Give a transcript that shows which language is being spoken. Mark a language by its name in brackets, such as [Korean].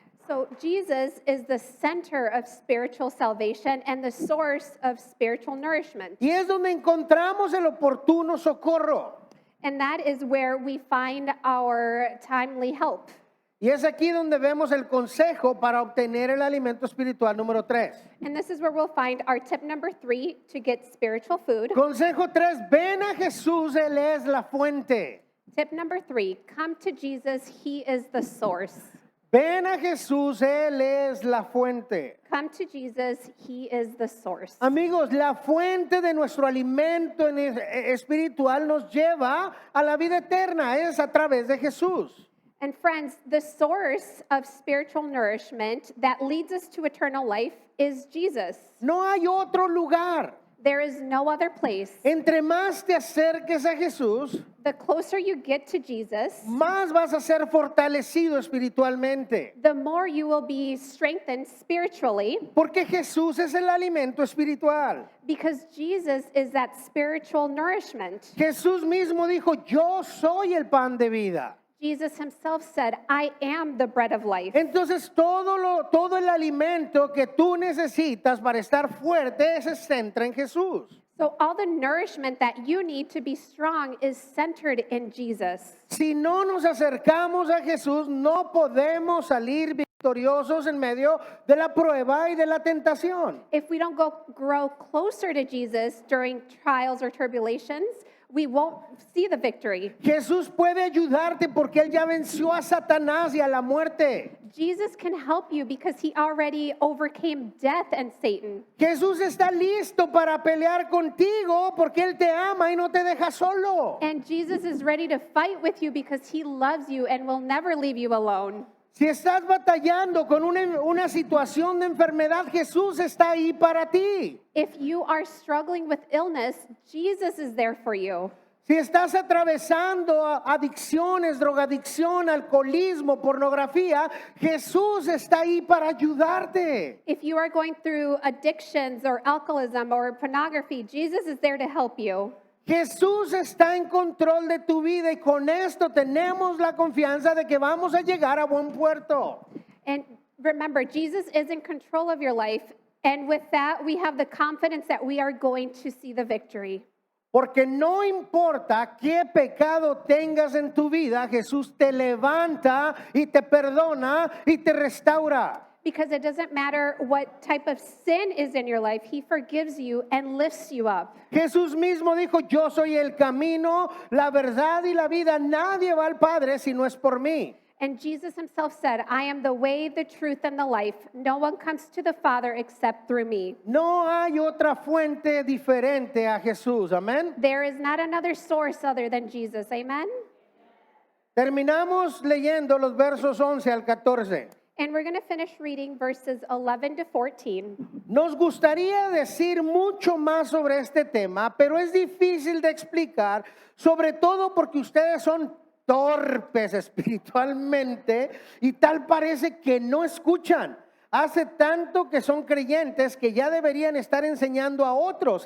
[English] So Jesus is the center of spiritual salvation and the source of spiritual nourishment. [Spanish] Y es donde encontramos el oportuno socorro. [English] And that is where we find our timely help. [Spanish] Y es aquí donde vemos el consejo para obtener el alimento espiritual número 3. [English] And this is where we'll find our tip number 3 to get spiritual food. [Spanish] Consejo 3, ven a Jesús, Él es la fuente. [English] Tip number 3, come to Jesus, He is the source. [Spanish] Ven a Jesús, Él es la fuente. [English] Come to Jesus, He is the source. [Spanish] Amigos, la fuente de nuestro alimento espiritual nos lleva a la vida eterna, es a través de Jesús. [English] And friends, the source of spiritual nourishment that leads us to eternal life is Jesus. [Spanish] No hay otro lugar. [English] There is no other place. [Spanish] Entre más te acerques a Jesús, [English] The closer you get to Jesus, [Spanish] más vas a ser fortalecido espiritualmente. [English] the more you will be strengthened spiritually [Spanish] Porque Jesús es el alimento espiritual. [English] because Jesus is that spiritual nourishment. [Spanish] Jesús mismo dijo, yo soy el pan de vida. [English] Jesus himself said, I am the bread of life. [Spanish] Entonces todo el alimento que tú necesitas para estar fuerte se centra en Jesús. [English] So all the nourishment that you need to be strong is centered in Jesus. [Spanish] Si no nos acercamos a Jesús, no podemos salir victoriosos en medio de la prueba y de la tentación. [English] If we don't grow closer to Jesus during trials or tribulations, we won't see the victory. [Spanish] Jesús puede ayudarte porque Él ya venció a Satanás y a la muerte. [English] Jesus can help you because he already overcame death and Satan. [Spanish] Jesús está listo para pelear contigo porque Él te ama y no te deja solo. [English] And Jesus is ready to fight with you because he loves you and will never leave you alone. [Spanish] Si estás batallando con una situación de enfermedad, Jesús está ahí para ti. [English] If you are struggling with illness, Jesus is there for you. [Spanish] Si estás atravesando adicciones, drogadicción, alcoholismo, pornografía, Jesús está ahí para ayudarte. [English] If you are going through addictions or alcoholism or pornography, Jesus is there to help you. [Spanish] Jesús está en control de tu vida y con esto tenemos la confianza de que vamos a llegar a buen puerto. [English] And remember, Jesus is in control of your life. And with that, we have the confidence that we are going to see the victory. [Spanish] Porque no importa qué pecado tengas en tu vida, Jesús te levanta y te perdona y te restaura. [English] Because it doesn't matter what type of sin is in your life, he forgives you and lifts you up. [Spanish] Jesús mismo dijo, yo soy el camino, la verdad y la vida. Nadie va al Padre si no es por mí. [English] And Jesus himself said, I am the way, the truth, and the life. No one comes to the Father except through me. [Spanish] No hay otra fuente diferente a Jesús. Amén. [English] There is not another source other than Jesus. Amen? [Spanish] Terminamos leyendo los versos 11 al 14. [English] And we're going to finish reading verses 11 to 14. [Spanish] Nos gustaría decir mucho más sobre este tema, pero es difícil de explicar, sobre todo porque ustedes son torpes espiritualmente y tal parece que no escuchan. Hace tanto que son creyentes que ya deberían estar enseñando a otros.